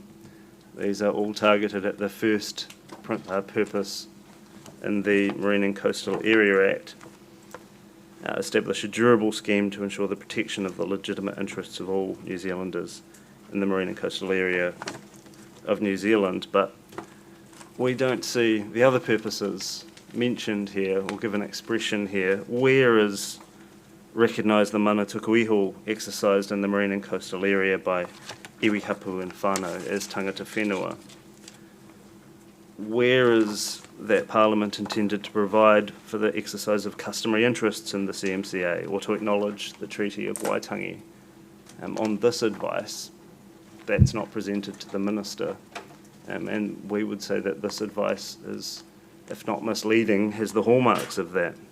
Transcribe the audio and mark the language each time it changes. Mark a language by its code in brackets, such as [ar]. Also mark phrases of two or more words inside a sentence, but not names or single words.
[en] These are all targeted at the first purpose in the Marine and Coastal Area Act, establish a durable scheme to ensure the protection of the legitimate interests of all New Zealanders in the marine and coastal area of New Zealand, but we don't see the other purposes mentioned here or given expression here. Where is recognise the [mi] mana tuku iho [en] exercised in the marine and coastal area by [mi] iwi hapu [en] and whānau as [mi] tangata whenua? [en] Where is that Parliament intended to provide for the exercise of customary interests in the CMCA or to acknowledge the Treaty of Waitangi? On this advice, that's not presented to the Minister, and we would say that this advice is, if not misleading, has the hallmarks of that.